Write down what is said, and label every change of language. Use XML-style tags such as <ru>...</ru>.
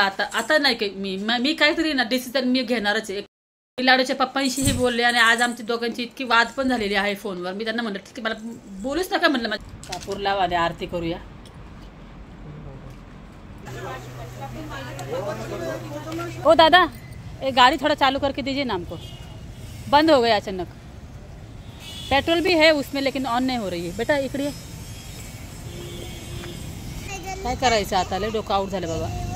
<mr>आता नाही काही मी काहीतरी ना डिसिजन मी घेणारच आहे. लाडूच्या पप्पांशीही बोलले आणि आज आमची दोघांची इतकी वाद पण झालेली आहे फोनवर. मी त्यांना म्हणलं की मला बोलूच नका म्हटलं, माझ्या कापूरला वाद्या आरती करूया.</mr> <hi>ओ दादा, एक गाड़ी थोड़ा चालू करके दीजिए ना हमको, बंद हो गया अचानक. पेट्रोल भी है उसमें लेकिन ऑन नहीं हो रही है.</hi> <mr>बेटा इकडे काय करायचं आता, लय डोकं आउट झालं बाबा.</mr>